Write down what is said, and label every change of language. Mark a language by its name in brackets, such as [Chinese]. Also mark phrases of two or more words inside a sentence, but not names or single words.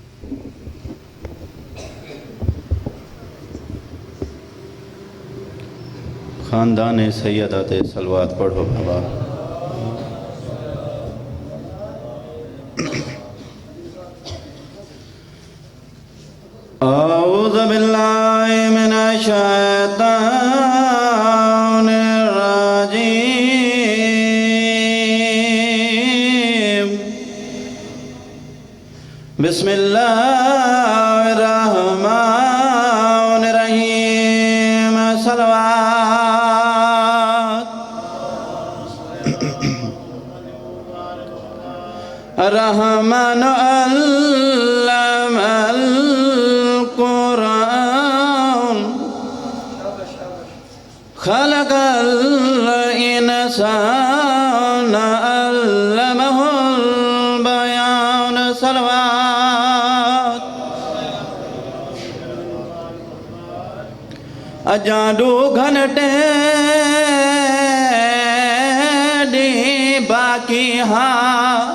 [Punjabi] خاندان سیدہ تے صلوات پڑھو بابا. [Arabic] أعوذ بالله من الشيطان الرجيم. بسم الله الرحمن الرحيم. सलवात। الرحمن علم القرآن خلق الإنسان علمه البيان. सलवात। अजाडू घंटे डी बाकी हाँ।